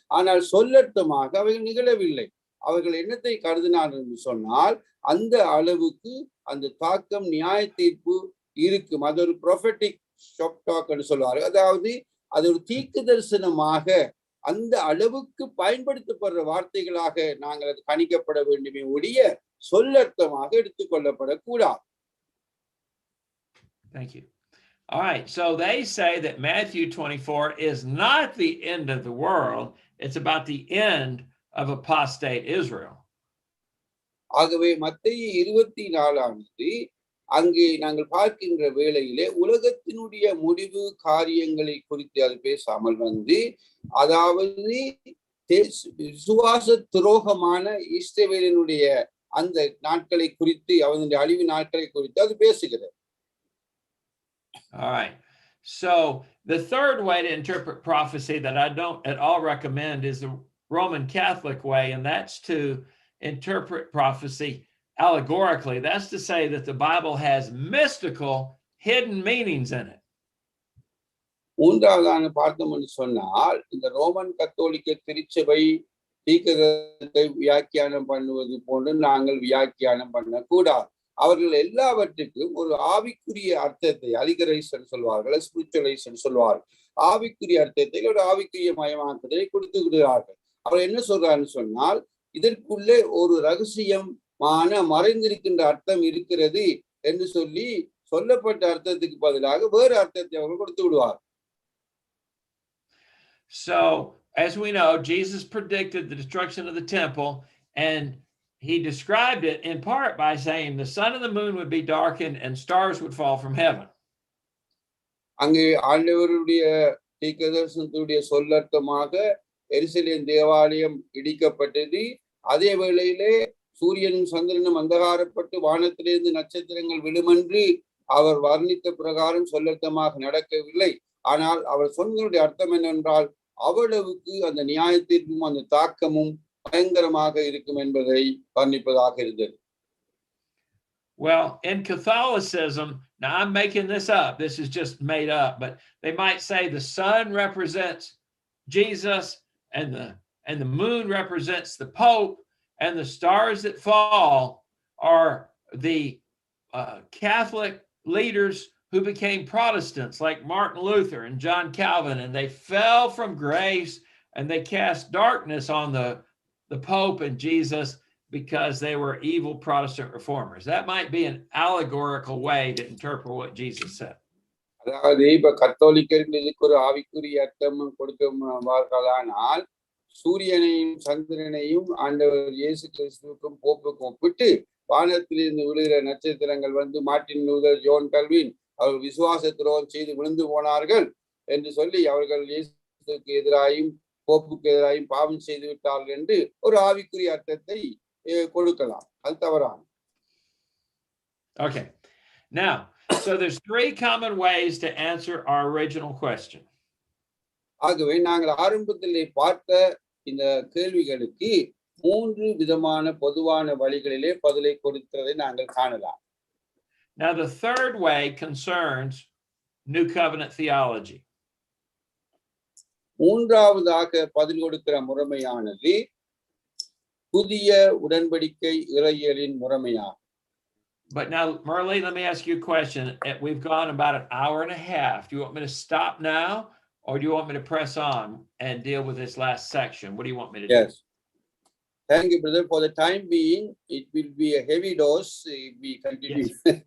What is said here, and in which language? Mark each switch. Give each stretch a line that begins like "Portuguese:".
Tamil: ஆனால் சொல்லர்த்தமாக அவைகள் நிகழவில்லை. அவர்கள் என்னத்தை கருதினார் என்று சொன்னால், அந்த அளவுக்கு அந்த தாக்கம், நியாய தீர்ப்பு இருக்கும். அது ஒரு ப்ரொஃபெட்டிக் ஷாப் டாக் என்று சொல்வார்கள். அதாவது அது ஒரு தீர்க்க தரிசனமாக அந்த அளவுக்கு பயன்படுத்தப்படுற வார்த்தைகளாக நாங்கள் அது கணிக்கப்பட வேண்டுமே ஒழிய சொல்லர்த்தமாக எடுத்துக்கொள்ளப்படக்கூடாது.
English: Thank you. All right, so they say that Matthew 24 is not the end of the world, it's about the end of apostate Israel.
Tamil: ஆகவே மத்தேயு 24 அங்கே நாங்கள் பார்க்கின்ற வேளையிலே உலகத்தினுடைய முடிவு காரியங்களை குறித்து அது பேசாமல் அதாவது விசுவாச துரோகமான இஸ்ரவேலினுடைய அந்த நாட்களை குறித்து, அவனுடைய அழிவு நாட்களை குறித்து அது பேசுகிறது.
English: All right. So the third way to interpret prophecy that I don't at all recommend is the Roman Catholic way, and that's to interpret prophecy allegorically. That's to say that the Bible has mystical hidden meanings in it.
Tamil: மூன்றாவதான பார்த்தோம் என்று சொன்னால், இந்த Roman கத்தோலிக்க திருச்சபை தீர்க்கதரிசனத்தை வியாக்கியானம் பண்ணுவது போன்று நாங்கள் வியாக்கியானம் பண்ணக்கூடாது. அவர்கள் எல்லாவற்றுக்கும் ஒரு ஆவிக்குரிய அர்த்தத்தை அலிகரைசன் சொல்வார்கள், ஸ்பிரிச்சுவலைசன் சொல்வார்கள். ஆவிக்குரிய அர்த்தத்தை ஒரு ஆவிக்குரிய மயமாக்குதலை கொடுத்து விடுகிறார்கள். அவர் என்ன சொல்றாருன்னு சொன்னால், இதற்குள்ளே ஒரு ரகசியமான மறைந்திருக்கின்ற அர்த்தம் இருக்கிறது என்று சொல்லி சொல்லப்பட்ட அர்த்தத்துக்கு பதிலாக வேறு அர்த்தத்தை அவர்கள் கொடுத்து விடுவார்.
English: So, as we know, Jesus predicted the destruction of the temple, and he described it in part by saying the sun and the moon would be darkened and stars would fall from heaven.
Tamil: அங்கே ஆண்டவருடைய தீர்க்கதரிசனத்துடைய சொல்லர்த்தமாக எருசலேம் தேவாலயம் இடிக்கப்பட்டது. அதே வேளையிலே சூரியனும் சந்திரனும் அந்தகாரப்பட்டு வானத்திலிருந்து நட்சத்திரங்கள் விழுமென்று அவர் வர்ணித்த பிரகாரம் சொல்லர்த்தமாக நடக்கவில்லை. ஆனால் அவர் சொன்னதுடைய அர்த்தம் என்னென்றால், அவ்வளவுக்கு அந்த நியாயத்தீர்ப்பும் அந்த தாக்கமும் பயங்கரமாக இருக்கும் என்பதை வர்ணிப்பதாக இருந்தது.
English: Well, in Catholicism, now I'm making this up, this is just made up, but they might say the sun represents Jesus and the moon represents the Pope, and the stars that fall are the Catholic leaders who became Protestants, like Martin Luther and John Calvin, and they fell from grace and they cast darkness on the Pope and Jesus because they were evil Protestant reformers. That might be an allegorical way to interpret what Jesus said.
Tamil: அதாவது இப்ப கத்தோலிக்கர்கள் இதுக்கு ஒரு ஆவிக்குரிய அர்த்தம் கொடுக்கிறானால், சூரியனையும் சந்திரனையும் ஆண்டவர் இயேசு கிறிஸ்துவுக்கும் போப்புக்கும் ஒப்பிட்டு வானத்திலிருந்து விழுகிற நட்சத்திரங்கள் வந்து மார்ட்டின் லூதர், ஜோன் கல்வின் அவர்கள் விசுவாச துரோகம் செய்து விழுந்து போனார்கள் என்று சொல்லி அவர்கள் இயேசுக்கு எதிராயும் போப்புக்கு எதிராயும் பாவம் செய்து விட்டார்கள் என்று ஒரு ஆவிக்குரிய அர்த்தத்தை கொடுக்கலாம். அது தவறான.
English: Okay. Now, so there's three common ways to answer our original question.
Tamil: ஆகவே நாங்கள் ஆரம்பத்திலே பார்த்த இந்த கேள்விகளுக்கு 3 விதமான பொதுவான வழிகளிலே பதிலை கொடுத்ததை நாங்கள் காணலாம்.
English: Now, the third way concerns New Covenant theology.
Tamil: மூன்றாவதாக பதில் கொடுக்கிற முறைமையானது புதிய உடன்படிக்கை இறையியலின் முறைமையாகும்.
English: But now, Murali, let me ask you a question. We've gone about an hour and a half. Do you want me to stop now, or do you want me to press on and deal with this last section? What do you want me to do? Yes. Thank you, brother. For the time being, it will be a heavy dose if we continue. Yes.